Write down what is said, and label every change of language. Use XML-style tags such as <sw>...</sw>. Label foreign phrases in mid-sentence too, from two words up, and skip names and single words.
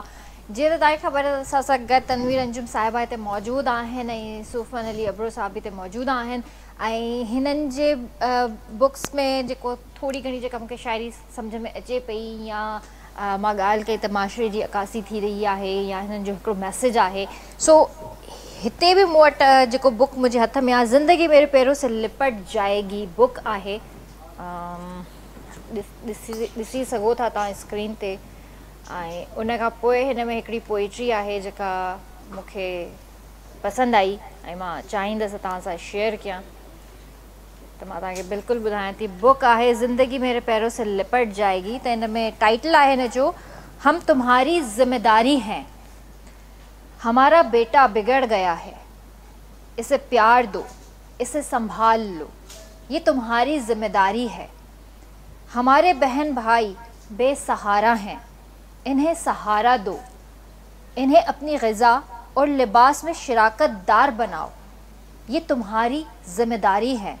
<sd>जीअं त तव्हांखे ख़बर आहे असां सां गॾु तनवीर अंजुम साहिबा हिते मौजूदु आहिनि ऐं सूफ़न अली अबरो साहिब हिते मौजूदु आहिनि ऐं हिननि जे बुक्स में जेको थोरी घणी जेका मूंखे शायरी सम्झ में अचे पई या मां ॻाल्हि कई त माशरे जी अकासी थी रही आहे या हिननि जो हिकिड़ो मैसेज आहे। सो हिते बि मूं वटि जेको बुक मुंहिंजे हथ में आहे, ज़िंदगी मेरे पैरों से लिपट जाएगी बुक आहे। ॾिसी सघो था तव्हां स्क्रीन ते। ऐं उन खां पोइ हिन में हिकिड़ी पोइट्री आहे जेका मूंखे पसंदि आई ऐं मां चाहींदसि तव्हां सां शेयर कयां, त मां तव्हांखे बिल्कुलु ॿुधायां थी। बुक आहे ज़िंदगी मेरे पैरों से लिपट जाएगी। त हिन में टाइटल आहे हिन जो,</sd> <ur>ہم تمہاری ذمہ داری ہیں، ہمارا بیٹا بگڑ گیا ہے، اسے پیار دو، اسے سنبھال لو، یہ تمہاری ذمہ داری ہے. ہمارے بہن بھائی بے سہارا ہیں، انہیں سہارا دو، انہیں اپنی غذا اور لباس میں شراکت دار بناؤ، یہ تمہاری ذمہ داری ہے.</ur>